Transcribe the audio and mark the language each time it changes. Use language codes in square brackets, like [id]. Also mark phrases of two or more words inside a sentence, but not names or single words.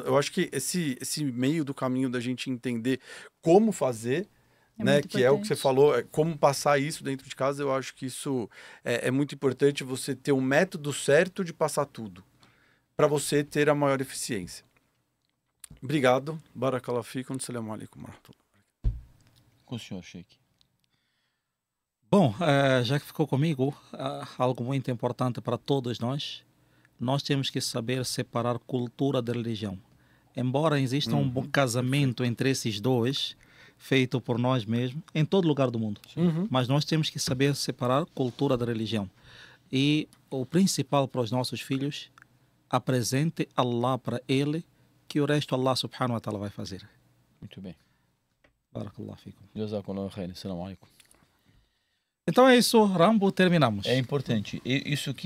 [pt] Eu acho que esse meio do caminho da gente entender como fazer, né, que é o que você falou, como passar isso dentro de casa, eu acho que isso é muito importante, você ter um método certo de passar tudo, para você ter a maior eficiência. Obrigado. [ar] بارك الله فيكم. السلام عليكم ورحمة الله وبركاته. [pt] Com o senhor, Sheikh. Bom, já que ficou comigo, algo muito importante para todos nós temos que saber separar cultura da religião. Embora exista um bom casamento entre esses dois, feito por nós mesmos, em todo lugar do mundo. Mas nós temos que saber separar cultura da religião. E o principal para os nossos filhos, apresente Allah para ele, que o resto [ar] الله سبحانه وتعالى [pt] vai fazer. Muito bem. [ar] بارك الله فيكم. جزاك الله خيرا. السلام عليكم. [pt] Então é isso, Rambo, terminamos. É importante. Isso que